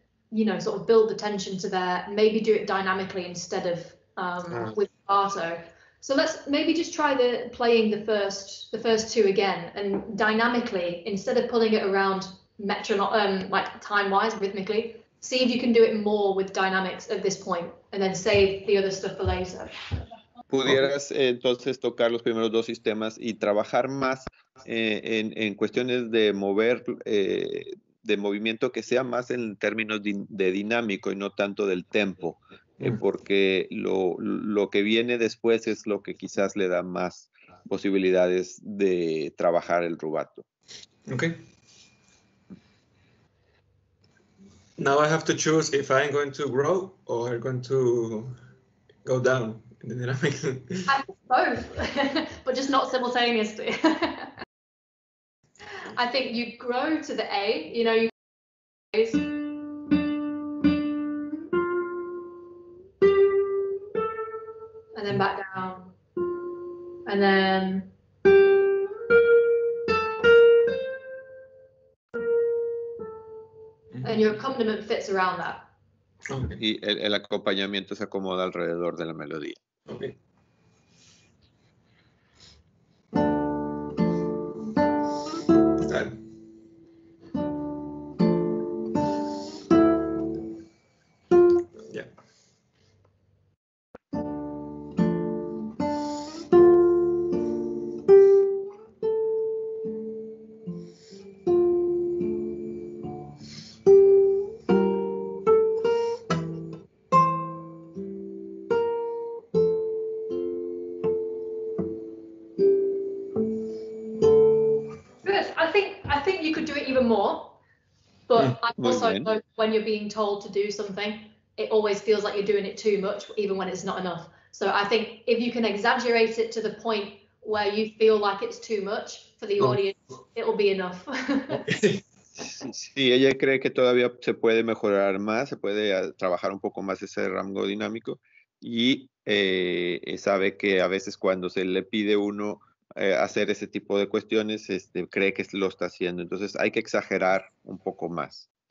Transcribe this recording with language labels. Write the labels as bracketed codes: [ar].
[en] you know, sort of build the tension to there, maybe do it dynamically instead of with parte. So let's maybe just try playing the first two again, and dynamically, instead of pulling it around metronome, like time-wise, rhythmically, see if you can do it more with dynamics at this point, and then save the other stuff for later. [es] Pudieras entonces tocar los primeros dos sistemas y trabajar más en cuestiones de mover, de movimiento que sea más en términos de dinámico y no tanto del tempo, porque lo que viene después es lo que quizás le da más posibilidades de trabajar el rubato. [en] Okay. Now I have to choose if I'm going to grow or going to go down in the dynamic. Both, but just not simultaneously. I think you grow to the A, you know, you and then back down, and then and your accompaniment fits around that. Okay. [es] Y el acompañamiento se acomoda alrededor de la melodía. [en] Okay. Yeah. I think you could do it even more, but I also [es] bien. [en] know when you're being told to do something, it always feels like you're doing it too much, even when it's not enough. So I think if you can exaggerate it to the point where you feel like it's too much for the audience, it'll be enough. [es] Sí, ella cree que todavía se puede mejorar más, se puede trabajar un poco más ese rango dinámico y sabe que a veces cuando se le pide uno hacer ese tipo de cuestiones, cree que lo está haciendo. Entonces hay que exagerar un poco más.